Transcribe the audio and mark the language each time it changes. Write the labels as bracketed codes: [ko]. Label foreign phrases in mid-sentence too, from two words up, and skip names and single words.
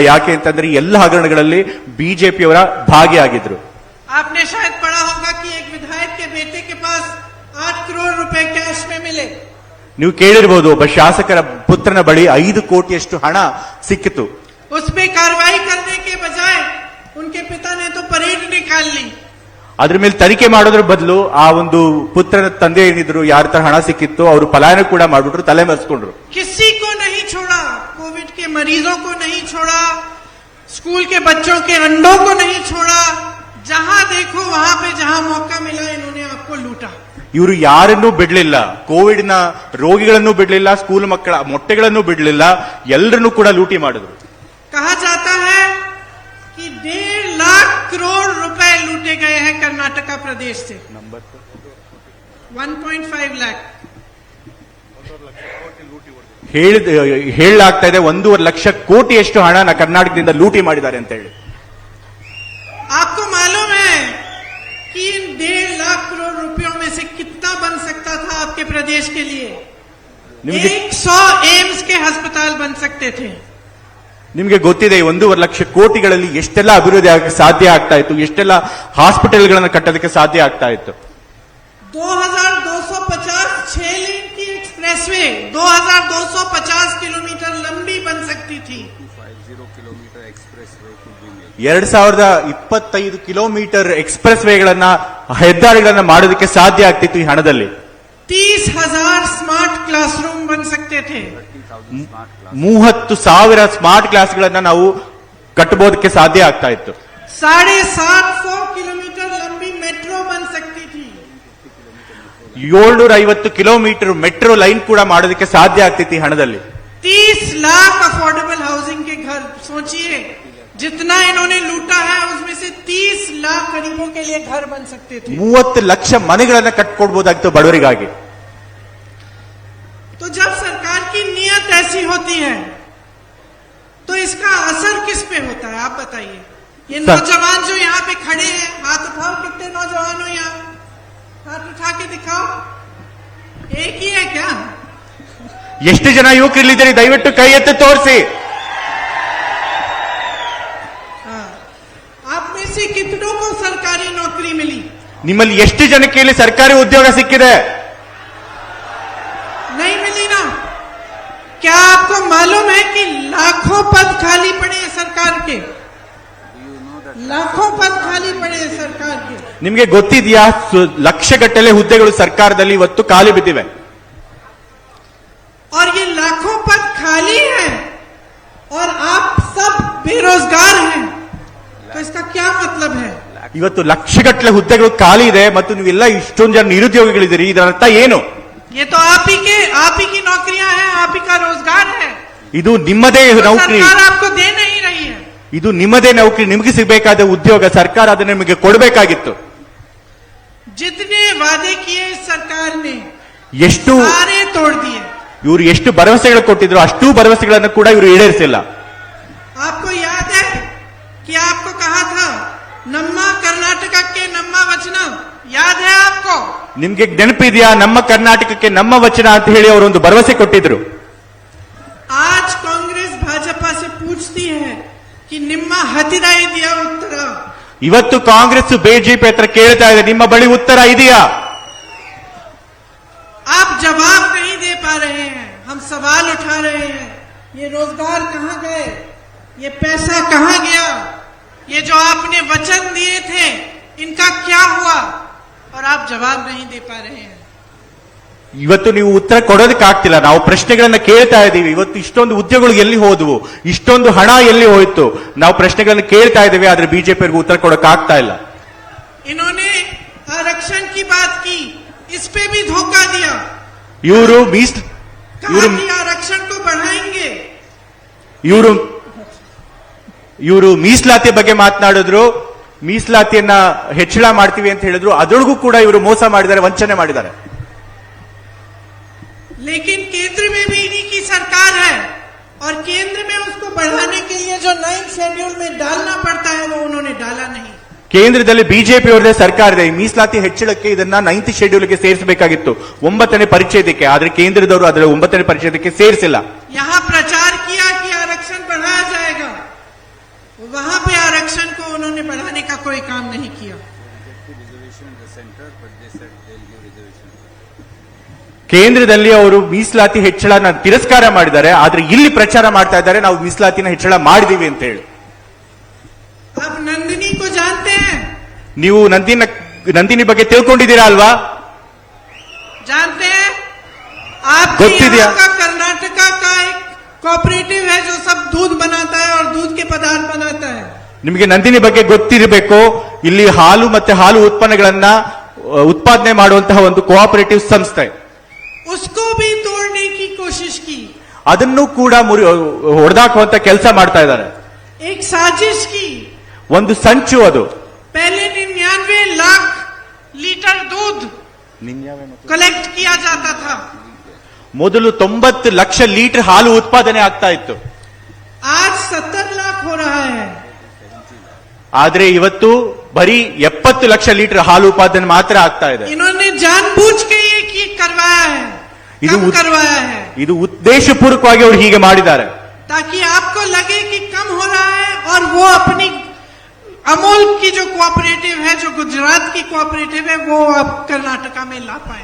[kn] ಯಾಕೆ ಅಂತಂದ್ರೆ ಎಲ್ಲ ಹಗರಣಗಳಲ್ಲಿ ಬಿಜೆಪಿಯವರ ಭಾಗಿಯಾಗಿದ್ರು. [hi] आपने शायद पढ़ा होगा कि एक विधायक के बेटे के पास 8 करोड़ रुपए कैश में मिले. [kn] ನೀವು ಕೇಳಿರಬಹುದು, ಒಬ್ಬ ಶಾಸಕರ ಪುತ್ರನ ಬಳಿ 5 ಕೋಟಿಯಷ್ಟು ಹಣ ಸಿಕ್ಕಿತು. [hi] उस पे कार्रवाई करने के बजाय उनके पिता ने तो परेड निकाल ली. [kn] ಅದ್ರ ಮೇಲೆ ತನಿಖೆ ಮಾಡೋದ್ರ ಬದಲು ಆ ಒಂದು ಪುತ್ರನ ತಂದೆ ಏನಿದ್ರು ಯಾರ ತರ ಹಣ ಸಿಕ್ಕಿತ್ತು ಅವರು ಪಲಾಯನ ಕೂಡ ಮಾಡ್ಬಿಟ್ರು, ತಲೆ ಮರೆಸ್ಕೊಂಡ್ರು. [hi] किसी को नहीं छोड़ा, कोविड के मरीजों को नहीं छोड़ा, स्कूल के बच्चों के अंडों को नहीं छोड़ा. जहां देखो वहां पे जहां मौका मिला इन्होंने आपको लूटा. [kn] ಇವರು ಯಾರನ್ನೂ ಬಿಡ್ಲಿಲ್ಲ, ಕೋವಿಡ್ ನ ರೋಗಿಗಳನ್ನೂ ಬಿಡ್ಲಿಲ್ಲ, ಸ್ಕೂಲ್ ಮಕ್ಕಳ ಮೊಟ್ಟೆಗಳನ್ನೂ ಬಿಡ್ಲಿಲ್ಲ, ಎಲ್ಲರನ್ನೂ ಕೂಡ ಲೂಟಿ ಮಾಡಿದ್ರು. [hi] कहा जाता है कि 1.5 लाख करोड़ रुपए लूटे गए हैं कर्नाटका प्रदेश से. 1.5 लाख [kn] ಹೇಳಲಾಗ್ತಾ ಇದೆ 1.5 ಲಕ್ಷ ಕೋಟಿಯಷ್ಟು ಹಣ ಕರ್ನಾಟಕದಿಂದ ಲೂಟಿ ಮಾಡಿದ್ದಾರೆ ಅಂತ ಹೇಳಿ. [hi] आपको मालूम है कि इन 1.5 लाख करोड़ रुपयों में से कितना बन सकता था आपके प्रदेश के लिए? 100 एम्स के अस्पताल बन सकते थे. [kn] ನಿಮಗೆ ಗೊತ್ತಿದೆ 1.5 ಲಕ್ಷ ಕೋಟಿಗಳಲ್ಲಿ ಎಷ್ಟೆಲ್ಲ ಅಭಿವೃದ್ಧಿ ಆಗಕ್ಕೆ ಸಾಧ್ಯ ಆಗ್ತಾ ಇತ್ತು, ಎಷ್ಟೆಲ್ಲ ಹಾಸ್ಪಿಟಲ್ಗಳನ್ನು ಕಟ್ಟೋದಕ್ಕೆ ಸಾಧ್ಯ ಆಗ್ತಾ ಇತ್ತು. [hi] 2250 6 लेन की एक्सप्रेसवे 2250 किलोमीटर लंबी बन सकती थी. [kn] 2025 ಕಿಲೋಮೀಟರ್ ಎಕ್ಸ್ಪ್ರೆಸ್ ವೇಗಳನ್ನ ಹೆದ್ದಾರಿಗಳನ್ನ ಮಾಡೋದಕ್ಕೆ ಸಾಧ್ಯ ಆಗ್ತಿತ್ತು ಈ ಹಣದಲ್ಲಿ. [hi] 30,000 [en] smart classroom [hi] बन सकते थे. [kn] 30,000 ಸ್ಮಾರ್ಟ್ ಕ್ಲಾಸ್ಗಳನ್ನ ನಾವು ಕಟ್ಟಬಹುದಕ್ಕೆ ಸಾಧ್ಯ ಆಗ್ತಾ ಇತ್ತು. [hi] 750 किलोमीटर लंबी मेट्रो बन सकती थी. [kn] 750 ಕಿಲೋಮೀಟರ್ ಮೆಟ್ರೋ ಲೈನ್ ಕೂಡ ಮಾಡೋದಕ್ಕೆ ಸಾಧ್ಯ ಆಗ್ತಿತ್ತು ಈ ಹಣದಲ್ಲಿ. [hi] 30 लाख [en] affordable housing [hi] के घर. सोचिए जितना इन्होंने लूटा है उसमें से 30 लाख गरीबों के लिए घर बन सकते थे. [kn] 30 ಲಕ್ಷ ಮನೆಗಳನ್ನ ಕಟ್ಕೊಡ್ಬೋದಾಗಿತ್ತು ಬಡವರಿಗಾಗಿ. [hi] तो जब सरकार की नीयत ऐसी होती है तो इसका असर किस पे होता है आप बताइए. ये नौजवान जो यहाँ पे खड़े हैं, हाथ उठाओ, कितने नौजवान हो यहाँ, हाथ उठा के दिखाओ. एक ही है क्या? [kn] ಎಷ್ಟು ಜನ ಯುವಕರಿಲ್ಲಿದ್ದಾರೆ ದಯವಿಟ್ಟು ಕೈ ಎತ್ತಿ ತೋರಿಸಿ. [hi] आप में से कितनों को सरकारी नौकरी मिली? [kn] ನಿಮ್ಮಲ್ಲಿ ಎಷ್ಟು ಜನಕ್ಕೆ ಇಲ್ಲಿ ಸರ್ಕಾರಿ ಉದ್ಯೋಗ ಸಿಕ್ಕಿದೆ? [hi] नहीं मिली ना. क्या आपको मालूम है कि लाखों पद खाली पड़े हैं सरकार के? लाखों पद खाली पड़े हैं सरकार के. [kn] ನಿಮಗೆ ಗೊತ್ತಿದೆಯಾ ಲಕ್ಷಗಟ್ಟಲೆ ಹುದ್ದೆಗಳು ಸರ್ಕಾರದಲ್ಲಿ ಇವತ್ತು ಖಾಲಿ ಬಿದ್ದಿವೆ. [hi] और ये लाखों पद खाली हैं और आप सब बेरोजगार हैं. तो इसका क्या मतलब है? [kn] ಇವತ್ತು ಲಕ್ಷಗಟ್ಟಲೆ ಹುದ್ದೆಗಳು ಖಾಲಿ ಇದೆ ಮತ್ತು ನೀವೆಲ್ಲ ಇಷ್ಟೊಂದು ಜನ ನಿರುದ್ಯೋಗಿಗಳಿದ್ದೀರಿ, ಇದರ ಅರ್ಥ ಏನು? [hi] ये तो आप ही की नौकरियां हैं, आप ही का रोजगार है. [kn] ಇದು ನಿಮ್ಮದೇ ನೌಕರಿ, [hi] सरकार आपको दे नहीं रही है. [kn] ಇದು ನಿಮ್ಮದೇ ನೌಕರಿ, ನಿಮಗೆ ಸಿಗಬೇಕಾದ ಉದ್ಯೋಗ ಸರ್ಕಾರ ಅದನ್ನು ನಿಮಗೆ ಕೊಡಬೇಕಾಗಿತ್ತು. [hi] जितने वादे किए इस सरकार ने [kn] ಎಷ್ಟು [hi] सारे तोड़ दिए. [kn] ಇವರು ಎಷ್ಟು ಭರವಸೆಗಳು ಕೊಟ್ಟಿದ್ರು ಅಷ್ಟೂ ಭರವಸೆಗಳನ್ನು ಕೂಡ ಇವರು ಈಡೇರಿಸಿಲ್ಲ. [hi] आपको याद है कि आपको कहा था [kn] ನಮ್ಮ ಕರ್ನಾಟಕಕ್ಕೆ ನಮ್ಮ ವಚನ, [hi] याद है आपको? [kn] ನಿಮ್ಗೆ ನೆನಪಿದೆಯಾ ನಮ್ಮ ಕರ್ನಾಟಕಕ್ಕೆ ನಮ್ಮ ವಚನ ಅಂತ ಹೇಳಿ ಅವರೊಂದು ಭರವಸೆ ಕೊಟ್ಟಿದ್ರು. [hi] आज कांग्रेस कि [kn] ನಿಮ್ಮ ಹತ್ರ ಇದೆಯಾ ಉತ್ತರ ಇವತ್ತು ಕಾಂಗ್ರೆಸ್ ಬಿಜೆಪಿ ಹತ್ರ ಕೇಳ್ತಾ ಇದೆ, ನಿಮ್ಮ ಬಳಿ ಉತ್ತರ ಇದೆಯಾ? [hi] आप जवाब नहीं दे पा रहे हैं, हम सवाल उठा रहे हैं। ये रोजगार कहां गए, ये पैसा कहां गया, ये जो आपने वचन दिए थे इनका क्या हुआ, और आप जवाब नहीं दे पा रहे हैं। [kn] ಇವತ್ತು ನೀವು ಉತ್ತರ ಕೊಡೋದಕ್ಕಾಗ್ತಿಲ್ಲ. ನಾವು ಪ್ರಶ್ನೆಗಳನ್ನ ಕೇಳ್ತಾ ಇದ್ದೀವಿ. ಇವತ್ತು ಇಷ್ಟೊಂದು ಉದ್ಯೋಗಗಳು ಎಲ್ಲಿ ಹೋದವು, ಇಷ್ಟೊಂದು ಹಣ ಎಲ್ಲಿ ಹೋಯ್ತು, ನಾವು ಪ್ರಶ್ನೆಗಳನ್ನ ಕೇಳ್ತಾ ಇದ್ದೀವಿ, ಆದ್ರೆ ಬಿಜೆಪಿಯವರಿಗೆ ಉತ್ತರ ಕೊಡೋಕ್ಕಾಗ್ತಾ ಇಲ್ಲ. [hi] इन्होंने आरक्षण की बात की, इस पे भी धोखा दिया। [kn] ಇವರು [hi] कहा कि आरक्षण को बढ़ाएंगे। [kn] ಇವರು ಮೀಸಲಾತಿ ಬಗ್ಗೆ ಮಾತನಾಡಿದ್ರು, ಮೀಸಲಾತಿಯನ್ನ ಹೆಚ್ಚಳ ಮಾಡ್ತೀವಿ ಅಂತ ಹೇಳಿದ್ರು. ಅದರೊಳಗೂ ಕೂಡ ಇವರು ಮೋಸ ಮಾಡಿದ್ದಾರೆ, ವಂಚನೆ ಮಾಡಿದ್ದಾರೆ. [hi] लेकिन केंद्र में भी इन्हीं की सरकार है, और केंद्र में उसको बढ़ाने के लिए जो [en] 9th schedule [hi] में डालना पड़ता है वो उन्होंने डाला नहीं। [kn] ಕೇಂದ್ರದಲ್ಲಿ ಬಿಜೆಪಿ ಅವರದೇ ಸರ್ಕಾರ ಇದೆ. ಈ ಮೀಸಲಾತಿ ಹೆಚ್ಚಳಕ್ಕೆ ಇದನ್ನ 9th ಶೆಡ್ಯೂಲ್ಗೆ ಸೇರಿಸಬೇಕಾಗಿತ್ತು, 9ನೇ ಪರಿಚ್ಛೇದಕ್ಕೆ. ಆದ್ರೆ ಕೇಂದ್ರದವರು ಅದರ 9ನೇ ಪರಿಚ್ಛೇದಕ್ಕೆ ಸೇರಿಸಿಲ್ಲ. [hi] यहाँ प्रचार किया कि आरक्षण बढ़ाया जाएगा, वहां पे आरक्षण को उन्होंने बढ़ाने का कोई काम नहीं किया। [kn] ಕೇಂದ್ರದಲ್ಲಿ ಅವರು ಮೀಸಲಾತಿ ಹೆಚ್ಚಳನ ತಿರಸ್ಕಾರ ಮಾಡಿದ್ದಾರೆ, ಆದ್ರೆ ಇಲ್ಲಿ ಪ್ರಚಾರ ಮಾಡ್ತಾ ಇದ್ದಾರೆ ನಾವು ಮೀಸಲಾತಿನ ಹೆಚ್ಚಳ ಮಾಡಿದೀವಿ ಅಂತ ಹೇಳಿ. [hi] आप नंदिनी को जानते हैं? [kn] ನೀವು ನಂದಿನಿ ಬಗ್ಗೆ ತಿಳ್ಕೊಂಡಿದ್ದೀರಾ ಅಲ್ವಾ? [hi] जानते हैं? आपके [kn] ಗೊತ್ತಿದೆಯಾ? [hi] यहाँ का कर्नाटका का एक कोऑपरेटिव है जो सब दूध बनाता है और दूध के पदार्थ बनाता है। [kn] ನಿಮಗೆ ನಂದಿನಿ ಬಗ್ಗೆ ಗೊತ್ತಿರಬೇಕು. ಇಲ್ಲಿ ಹಾಲು ಮತ್ತೆ ಹಾಲು ಉತ್ಪನ್ನಗಳನ್ನ ಉತ್ಪಾದನೆ ಮಾಡುವಂತಹ ಒಂದು ಕೋಆಪರೇಟಿವ್ ಸಂಸ್ಥೆ. [hi] उसको भी तोड़ने की कोशिश की, [kn] ಅದನ್ನು ಕೂಡ ಹೊಡೆದಾಕುವಂತ ಕೆಲಸ ಮಾಡ್ತಾ ಇದ್ದಾರೆ. [hi] एक साजिश की। [kn] ಒಂದು ಸಂಚು ಅದು. [hi] पहले 99 लाख लीटर दूध कलेक्ट किया जाता था, [kn] ಮೊದಲು 90 ಲಕ್ಷ ಲೀಟರ್ ಹಾಲು ಉತ್ಪಾದನೆ ಆಗ್ತಾ ಇತ್ತು. [hi] आज 70 लाख हो रहा है। [kn] ಆದ್ರೆ ಇವತ್ತು ಬರೀ 70 ಲಕ್ಷ ಲೀಟರ್ ಹಾಲು ಉತ್ಪಾದನೆ ಮಾತ್ರ ಆಗ್ತಾ ಇದೆ. [hi] इन्होंने जानबूझ के ये करवाया है, कम करवाया है, [kn] ಇದು ಉದ್ದೇಶಪೂರ್ವಕವಾಗಿ ಅವರು ಹೀಗೆ ಮಾಡಿದ್ದಾರೆ. [hi] ताकि आपको लगे कि कम हो रहा है, और वो अपनी अमूल की जो कोऑपरेटिव है, जो गुजरात की कोऑपरेटिव है, वो आप कर्नाटका में ला पाए।